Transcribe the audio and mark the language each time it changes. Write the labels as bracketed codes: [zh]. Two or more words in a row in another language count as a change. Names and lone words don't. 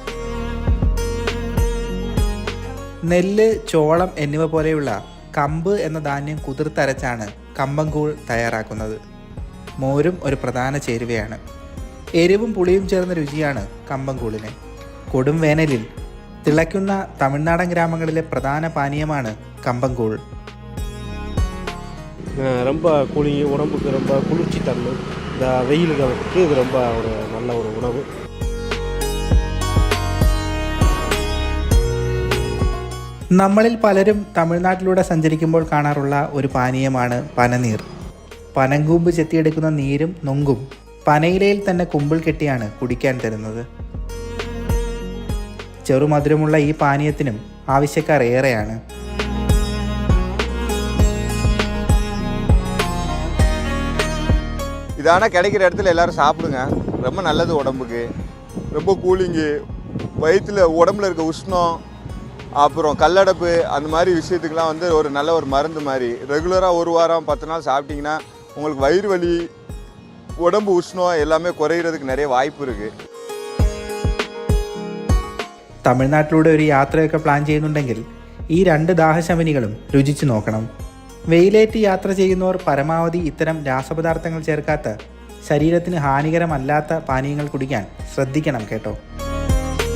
[ml] നെല്ല്, ചോളം എന്നിവ പോലെയുള്ള കമ്പ് എന്ന ധാന്യം കുതിർത്തരച്ചാണ് കമ്പംകൂൾ തയ്യാറാക്കുന്നത്. മോരും ഒരു പ്രധാന ചേരുവയാണ്. എരിവും പുളിയും ചേർന്ന രുചിയാണ് കമ്പംകൂളിന്. കൊടും വേനലിൽ തിളയ്ക്കുന്ന തമിഴ്നാടൻ ഗ്രാമങ്ങളിലെ പ്രധാന പാനീയമാണ് കമ്പംകൂൾ. [ta] ரொம்ப கூலிங், உடம்புக்கு ரொம்ப குளிர்ச்சி தரும். இந்த வெயில் காலத்துக்கு இது ரொம்ப ஒரு நல்ல ஒரு உணவு. [ml] നമ്മളിൽ പലരും തമിഴ്നാട്ടിലൂടെ സഞ്ചരിക്കുമ്പോൾ കാണാറുള്ള ഒരു പാനീയമാണ് പനനീർ. പനങ്കൂമ്പ് ചെത്തിയെടുക്കുന്ന നീരും നൊങ്കും പനയിലയിൽ തന്നെ കുമ്പിൾ കെട്ടിയാണ് കുടിക്കാൻ തരുന്നത്. ചെറുമധുരമുള്ള ഈ പാനീയത്തിനും ആവശ്യക്കാർ ഏറെയാണ്. [ta] இதான கிடைக்கிற இடத்துல எல்லாரும் சாப்பிடுங்க. ரொம்ப நல்லது உடம்புக்கு, ரொம்ப கூலிங்கு, வயிற்றில் உடம்புல இருக்க உஷ்ணம், அப்புறம் கல்லடைப்பு அந்த மாதிரி விஷயத்துக்கெலாம் வந்து ஒரு நல்ல ஒரு மருந்து மாதிரி. ரெகுலராக ஒரு வாரம் 10 நாள் சாப்பிட்டிங்கன்னா உங்களுக்கு வயிறு வலி, உடம்பு உஷ்ணம் எல்லாமே குறையிறதுக்கு நிறைய வாய்ப்பு இருக்குது. [ml] തമിഴ്നാട്ടിലൂടെ ഒരു യാത്രയൊക്കെ പ്ലാൻ ചെയ്യുന്നുണ്ടെങ്കിൽ ഈ രണ്ട് ദാഹശമനികളും രുചിച്ചു നോക്കണം. വെയിലേറ്റ് യാത്ര ചെയ്യുന്നവർ പരമാവധി ഇത്തരം രാസപദാർത്ഥങ്ങൾ ചേർക്കാത്ത, ശരീരത്തിന് ഹാനികരമല്ലാത്ത പാനീയങ്ങൾ കുടിക്കാൻ ശ്രദ്ധിക്കണം കേട്ടോ.